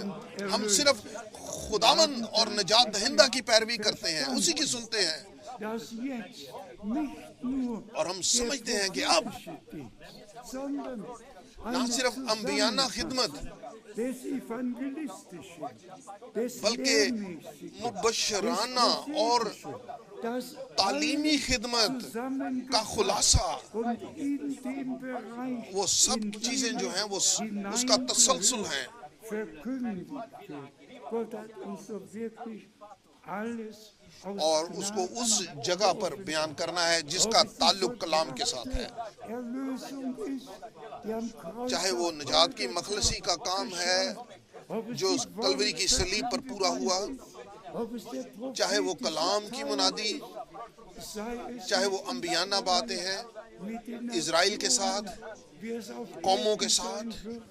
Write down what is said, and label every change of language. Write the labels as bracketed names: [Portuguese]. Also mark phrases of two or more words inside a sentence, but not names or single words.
[Urdu] ہم صرف خداوند اور نجات دہندہ کی پیروی کرتے ہیں، اسی کی سنتے ہیں، اور ہم سمجھتے ہیں کہ اب نہ صرف انبیانہ خدمت بلکہ مبشرانہ اور تعلیمی خدمت کا خلاصہ، وہ سب چیزیں جو ہیں وہ اس کا تسلسل ہیں، [German] verkündigte. Gott hat uns doch wirklich alles [Urdu] اور اس کو اس جگہ پر بیان کرنا ہے جس کا تعلق کلام کے ساتھ ہے، چاہے وہ نجات کی مخلصی کا کام ہے جو کلوری کی صلیب پر پورا ہوا، چاہے وہ کلام کی منادی، چاہے وہ انبیانہ باتیں ہیں اسرائیل کے ساتھ، قوموں کے ساتھ،